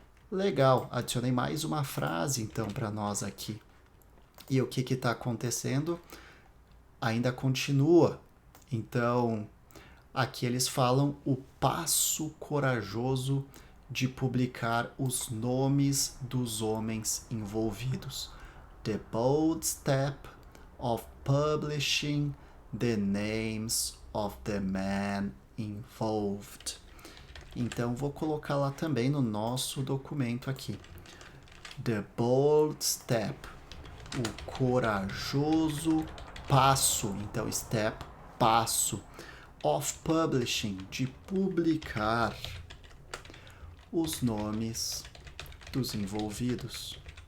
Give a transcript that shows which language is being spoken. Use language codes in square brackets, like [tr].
[pt] Legal, adicionei mais uma frase então para nós aqui. E o que está acontecendo? Ainda continua. Então, aqui eles falam o passo corajoso de publicar os nomes dos homens envolvidos. [en] The bold step of publishing the names of the men involved. [pt] Então, vou colocar lá também no nosso documento aqui. [en] The bold step, [pt] o corajoso passo. Então, step, passo. [en] Of publishing, [pt] de publicar os nomes dos envolvidos.